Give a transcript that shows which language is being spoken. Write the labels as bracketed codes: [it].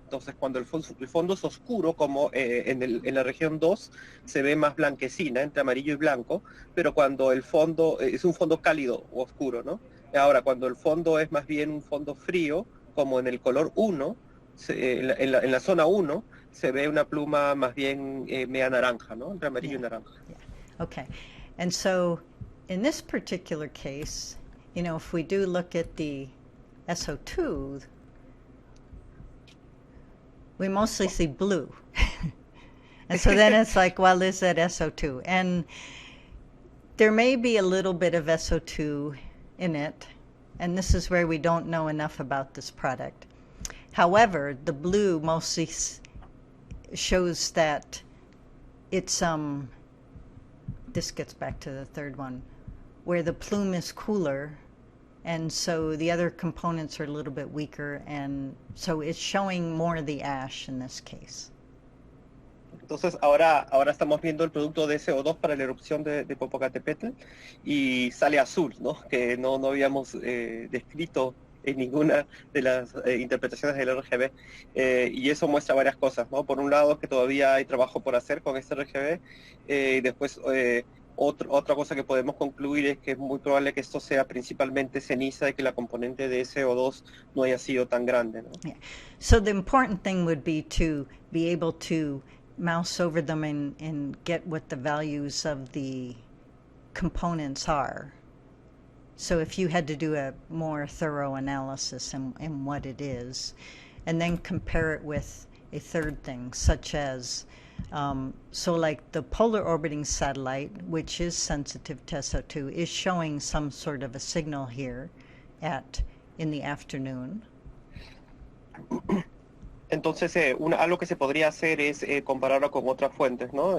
[es] Entonces cuando el fondo es oscuro, como en la región 2, se ve más blanquecina, entre amarillo y blanco, pero cuando el fondo es un fondo cálido o oscuro, ¿no? Ahora, cuando el fondo es más bien un fondo frío, como en el color 1, en la zona 1, se ve una pluma más bien media naranja, ¿no? Entre amarillo y naranja. [en] Yeah. Okay. And so in this particular case, you know, if we do look at the SO2, we mostly see blue. And so then it's like, well, is that SO2? And there may be a little bit of SO2 in it, and this is where we don't know enough about this product. However, the blue mostly shows that it's, this gets back to the third one, where the plume is cooler, and so the other components are a little bit weaker, and so it's showing more of the ash in this case. [es] Entonces ahora estamos viendo el producto de SO2 para la erupción de Popocatepetl y sale azul, ¿no? Que no habíamos descrito en ninguna de las interpretaciones del RGB, y eso muestra varias cosas, ¿no? Por un lado que todavía hay trabajo por hacer con este RGB, y después otra cosa que podemos concluir es que es muy probable que esto sea principalmente ceniza y que la componente de SO2 no haya sido tan grande, ¿no? [en] Yeah. So the important thing would be to be able to mouse over them and get what the values of the components are. So if you had to do a more thorough analysis in what it is, and then compare it with a third thing, such as, so like the polar orbiting satellite, which is sensitive to SO2, is showing some sort of a signal here in the afternoon. [es] Entonces, algo que se podría hacer es compararlo con otras fuentes, ¿no?